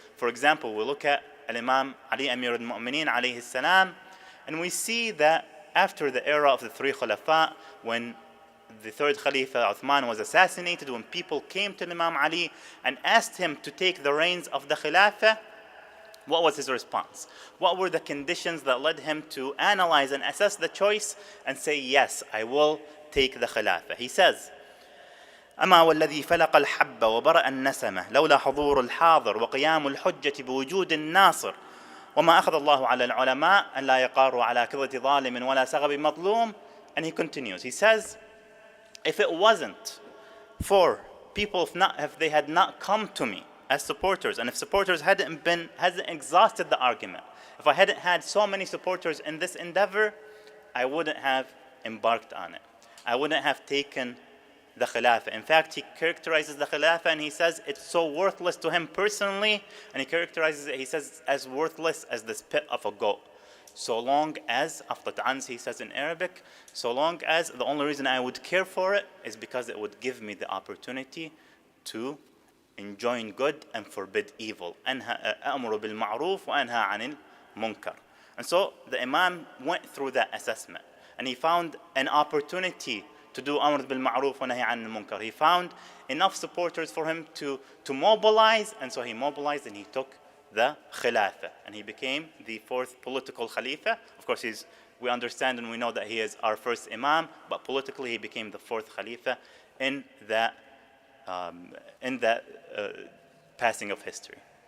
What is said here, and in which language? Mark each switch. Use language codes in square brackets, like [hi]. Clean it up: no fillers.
[en] For example, we look at Imam Ali Amir al-Mu'mineen alayhi salam, and we see that after the era of the three Khulafa, when the third Khalifa Uthman was assassinated, when people came to Imam Ali and asked him to take the reins of the Khilafah, what was his response? What were the conditions that led him to analyze and assess the choice and say, yes, I will take the Khilafah? He says, [ar] أما والذي فلق الحب وبرأ النسمة لولا حضور الحاضر وقيام الحجة بوجود الناصر وما أخذ الله على العلماء أن لا يقاروا على كظة ظالم ولا سغب مظلوم. [en] And he continues. He says, if it wasn't for people, if they had not come to me as supporters, and if supporters hadn't exhausted the argument, if I hadn't had so many supporters in this endeavor, I wouldn't have embarked on it. I wouldn't have taken the Khilafah. In fact, he characterizes the Khilafah and he says it's so worthless to him personally, and he characterizes it, he says, as worthless as the spit of a goat. So long as, he says in Arabic, so long as the only reason I would care for it is because it would give me the opportunity to enjoin good and forbid evil. [ar] أأمر بالمعروف وأنهى عن المنكر. [en] And so the Imam went through that assessment and he found an opportunity to do Amr bil Ma'ruf wa Nahy an Munkar. He found enough supporters for him to mobilize, and so he mobilized and he took the Khilafah. And he became the fourth political Khalifa. Of course, we understand and we know that he is our first Imam, but politically he became the fourth Khalifa in that passing of history.